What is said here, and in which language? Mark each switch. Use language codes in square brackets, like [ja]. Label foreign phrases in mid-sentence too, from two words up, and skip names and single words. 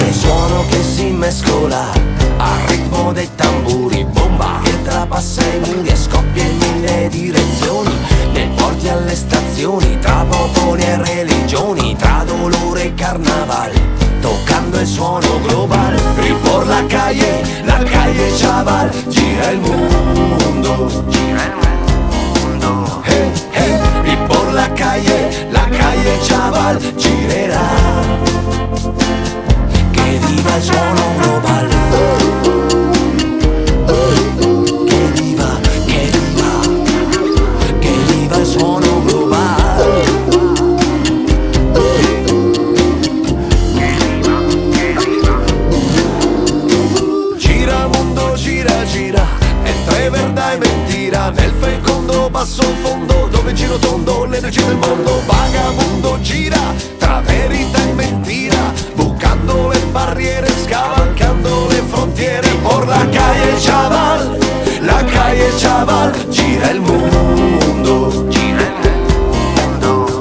[it] Un suono che si mescola al ritmo dei tamburi, bomba che trapassa i muri e scoppia in mille direzioni, nei porti alle stazioni, tra popoli e religioni, tra dolore e carnaval, toccando il suono global. [es] E por la calle chaval, [it] gira il mondo, gira il mondo. [es] Hey, hey, e por la calle chaval, [it] girerà. Che viva il suono global. Che viva, che viva, che viva il suono global. Gira, [es] entre verdà e mentira, [it] nel fecondo basso fondo, dove giro tondo l'energia del mondo. Vagabondo gira, tra verità e mentira, bucando le barriere, scavalcando le frontiere. [es] Por la calle chaval, [it] gira il mondo, gira il mondo.